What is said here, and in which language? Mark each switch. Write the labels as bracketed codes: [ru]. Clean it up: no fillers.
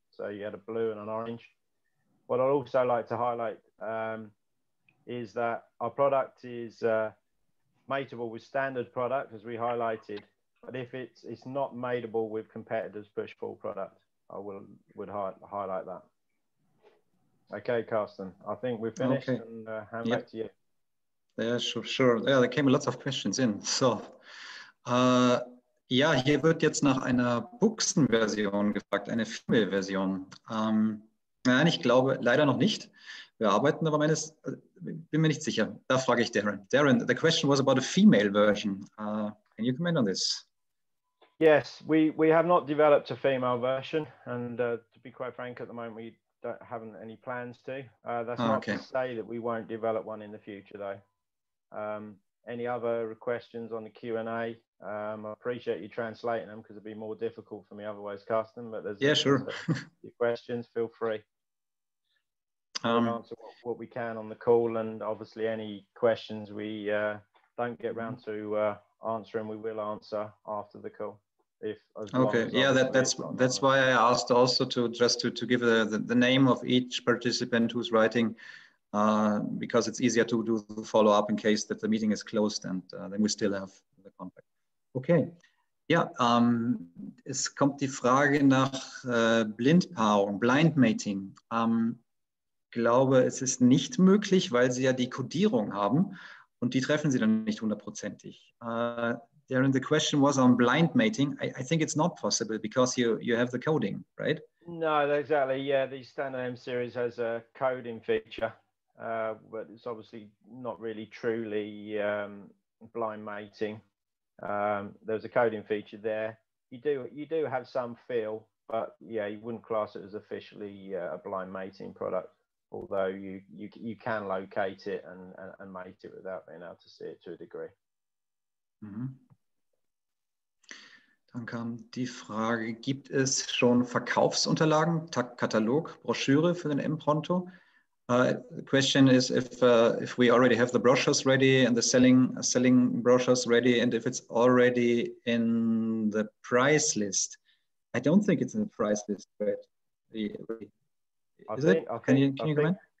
[en] So you had a blue and an orange. What I'd also like to highlight is that our product is mateable with standard product, as we highlighted, but if it's not mateable with competitors' push-pull product, I would highlight that. Okay, Carsten, I think we've finished, okay. and hand back to you. Yeah, sure. Yeah, there came lots of questions in. [de] So, ja, hier wird jetzt nach einer Buchsen-Version gefragt, eine Female-Version. Nein, ich glaube leider noch nicht. Wir arbeiten aber bin mir nicht sicher. Da frage ich Darren. [en] Darren, the question was about a female version. Can you comment on this? Yes, we have not developed a female version, and to be quite frank, at the moment we haven't any plans to. That's not to say that we won't develop one in the future, though. Any other questions on the Q&A? I appreciate you translating them because it'd be more difficult for me otherwise, Carsten. But there's sure. Your questions, feel free. We'll answer what we can on the call, and obviously any questions we don't get around to answering, we will answer after the call. Okay, yeah, that's why I asked also to give the name of each participant who's writing, because it's easier to do the follow up in case that the meeting is closed, and then we still have the contact. [de] Okay, ja, es kommt die Frage nach Blindpaarung, Blind Mating. Ich glaube, es ist nicht möglich, weil Sie ja die Kodierung haben und die treffen Sie dann nicht hundertprozentig. [en] Darren, the question was on blind mating. I think it's not possible because you have the coding, right? No, exactly. Yeah, the standard M series has a coding feature, but it's obviously not really truly blind mating. There's a coding feature there. You do have some feel, but yeah, you wouldn't class it as officially a blind mating product. Although you can locate it and mate it without being able to see it to a degree. Mhm. [de] Dann kam die Frage, gibt es schon Verkaufsunterlagen, Katalog, Broschüre für den Empronto? [en] The question is if we already have the brochures ready and the selling brochures ready, and if it's already in the price list. I don't think it's in the price list, but can you comment?